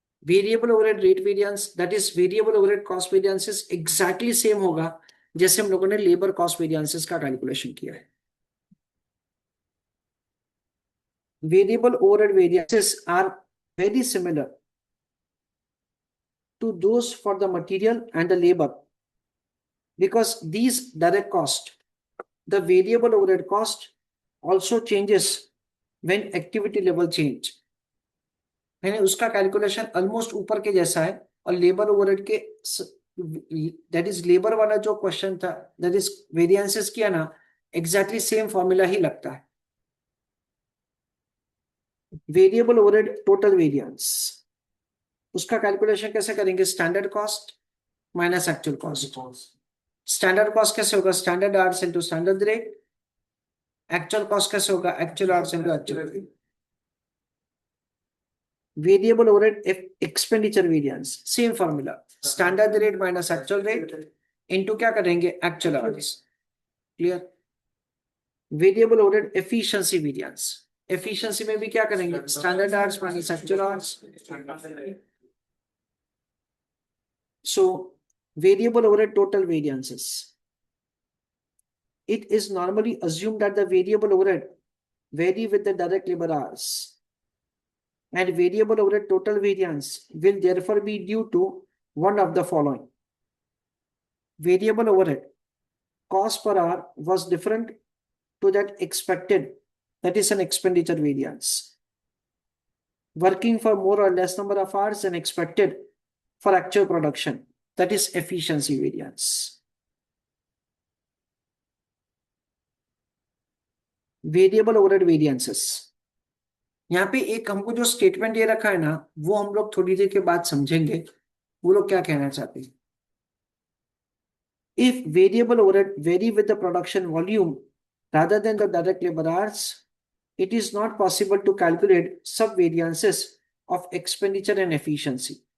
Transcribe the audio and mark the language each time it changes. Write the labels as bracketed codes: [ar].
[hi] Variable overhead rate variance, that is variable overhead cost variances exactly same होगा जैसे हम लोगों ने लेबर कॉस्ट वेरिएंसेस का कैलकुलेशन किया है। [en] variable overhead variances are very similar to those for the material and the labor, because these direct cost, the variable overhead cost also changes when activity level change, [hi] यानी उसका calculation almost ऊपर के जैसा है। और labour overhead के, that is labour वाला जो क्वेश्चन था, दैट इज वेरिएंसेस किया ना, एग्जैक्टली सेम फॉर्मूला ही लगता है। वेरिएबल ओवरहेड टोटल वेरिएंस, उसका कैलकुलेशन कैसे करेंगे, standard cost minus actual cost. Standard cost कैसे होगा, standard hours into standard rate. Actual cost कैसे होगा, actual hours into actual rate. Variable overhead expenditure variance, same formula, standard rate minus actual rate into क्या करेंगे, actual hours. Clear? Variable overhead efficiency variance, efficiency में भी क्या करेंगे, standard hours minus actual hours. [en] So variable overhead total variances, it is normally assumed that the variable overhead vary with the direct labor hours, and variable overhead total variance will therefore be due to one of the following. Variable overhead cost per hour was different to that expected, that is an expenditure variance. Working for more or less number of hours than expected for actual production, that is efficiency variance. [hi] Variable overhead variances, यहाँ पे एक हमको जो statement ये रखा है ना, वो हम लोग थोड़ी देर के बाद समझेंगे वो लोग क्या कहना चाहते हैं। [en] If variable overhead vary with the production volume rather than the direct labor hours, it is not possible to calculate subvariances of expenditure and efficiency.